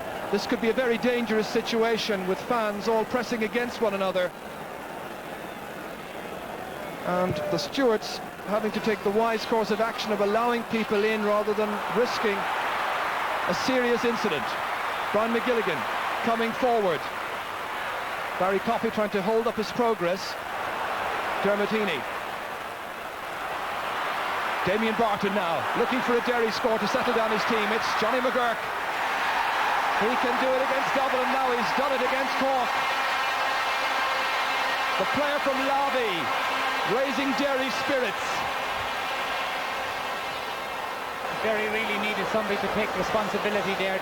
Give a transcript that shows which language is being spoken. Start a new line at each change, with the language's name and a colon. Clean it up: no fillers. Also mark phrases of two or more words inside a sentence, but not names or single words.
English: This could be a very dangerous situation with fans all pressing against one another, and the stewards having to take the wise course of action of allowing people in rather than risking a serious incident. Brian McGilligan coming forward. Barry Coffey trying to hold up his progress. Dermot Heaney. Damien Barton now looking for a Derry score to settle down his team. It's Johnny McGurk. He can do it against Dublin now. He's done it against Cork. The player from Lavi raising Derry's spirits. Derry really needed somebody to take responsibility there.